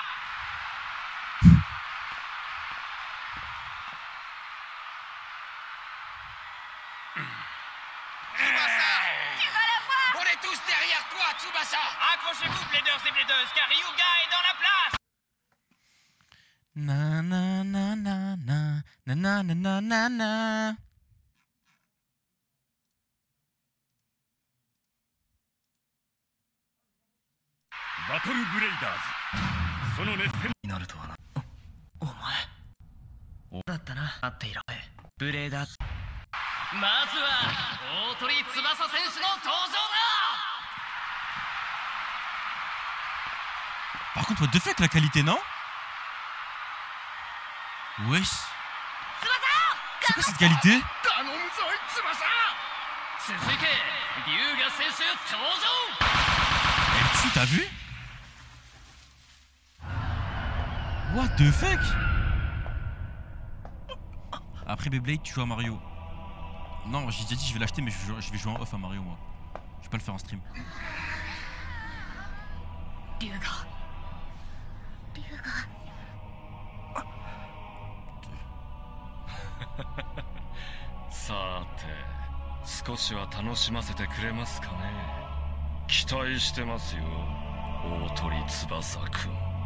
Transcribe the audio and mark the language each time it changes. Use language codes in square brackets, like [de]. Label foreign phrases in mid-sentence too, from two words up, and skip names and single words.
[fr] Tsubasa! Tu vas la voir! On est tous derrière toi, Tsubasa! Accrochez-vous, plaideurs et plaideuses, car Ryuga est dans la place. Na na na na na na na na na na. [en] Battle Bladers [ja] その熱戦になるとはな。お前だったな。待っていろ。ブレーダー。まずは大鳥翼選手の登場だ。 [fr] Par contre, [en] what the fuck [fr] la qualité, non? Wesh. C'est quoi cette qualité? [ja] 頼むぞ翼。続け龍河選手登場。 [fr] Elle tue, t'as vu? [en] What the fuck? [fr] Après Beyblade, tu joues à Mario. Non, j'ai déjà dit je vais l'acheter, mais je vais jouer en off à Mario, moi. Je vais pas le faire en stream. [ja] さて少しは楽しませてくれますかね。期待してますよ大鳥翼くん。